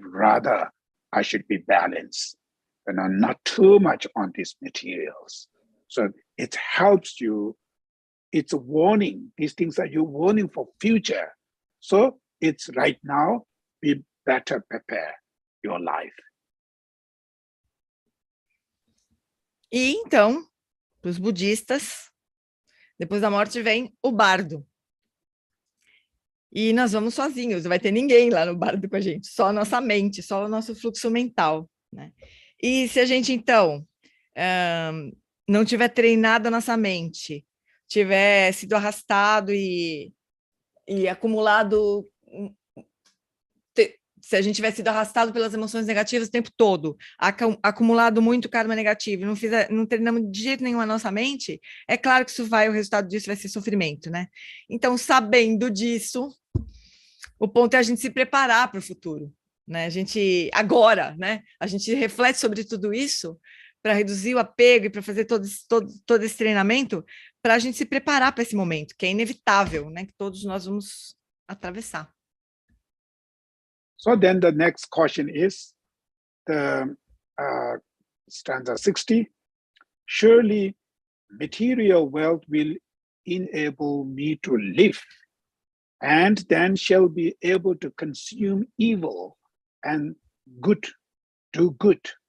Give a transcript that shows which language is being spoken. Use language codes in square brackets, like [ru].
[en] Rather, I should be balanced, not too much on these materials. So it helps you. It's a warning. These things are your warning for future. So it's right now, be better prepare your life. [pt] E então, para os budistas, depois da morte vem o bardo. E nós vamos sozinhos, não vai ter ninguém lá no bardo com a gente, só a nossa mente, só o nosso fluxo mental, né? E se a gente, então, não tiver treinado a nossa mente, tiver sido arrastado e acumulado, se a gente tiver sido arrastado pelas emoções negativas o tempo todo, acumulado muito karma negativo, não treinamos de jeito nenhum a nossa mente, é claro que o resultado disso vai ser sofrimento, né? Então, sabendo disso, o ponto é a gente se preparar para o futuro, né? A gente, agora, né? A gente reflete sobre tudo isso para reduzir o apego e para fazer todo esse treinamento, para a gente se preparar para esse momento, que é inevitável, né? Que todos nós vamos atravessar. [en] So then the next question is the stanza 60. Surely material wealth will enable me to live, and then shall be able to consume evil and good, do good.